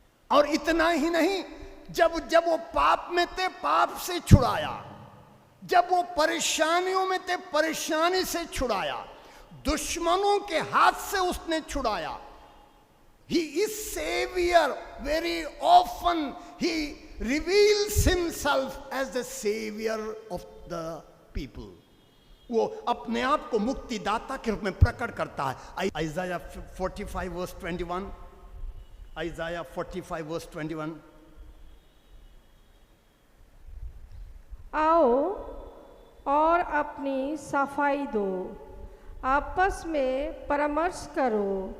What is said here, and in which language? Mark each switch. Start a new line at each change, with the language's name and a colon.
Hindi: और इतना ही नहीं, जब वो पाप में थे पाप से छुड़ाया, जब वो परेशानियों में थे परेशानी से छुड़ाया, दुश्मनों के हाथ से उसने छुड़ाया।
English: He is Savior. Very often he reveals himself as the Savior of the people.
Hindi: वो अपने आप को मुक्तिदाता के रूप में प्रकट करता है। आइज़ाया 45 वर्स 21, आइज़ाया 45 वर्स 21। आओ और अपनी सफाई दो, आपस में परामर्श करो।